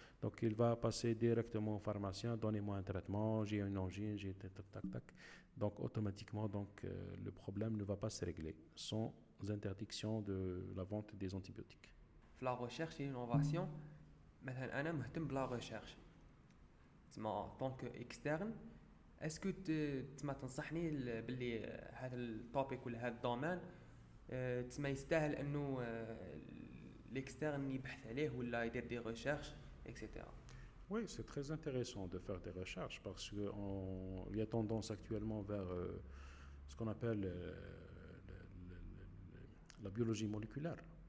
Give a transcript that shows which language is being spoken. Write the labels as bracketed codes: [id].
[fr] Donc il va passer directement au pharmacien, donnez-moi un traitement, j'ai une angine, j'ai tac, tac, tac. Donc automatiquement, le problème ne va pas se régler sans interdiction de la vente des antibiotiques. La recherche et l'innovation, [ar] مثلا أنا مهتم بلا [fr] recherche. En tant qu'externe, est-ce que [ar] تسمى تنصحني باللي هذا التوبيك ولا هذا الدومين تسمى يستاهل انه l'externe يبحث عليه ولا يدير [fr] des recherches, etc. Oui, c'est très intéressant de faire des recherches parce qu'il y a tendance actuellement vers ce qu'on appelle la biologie moléculaire.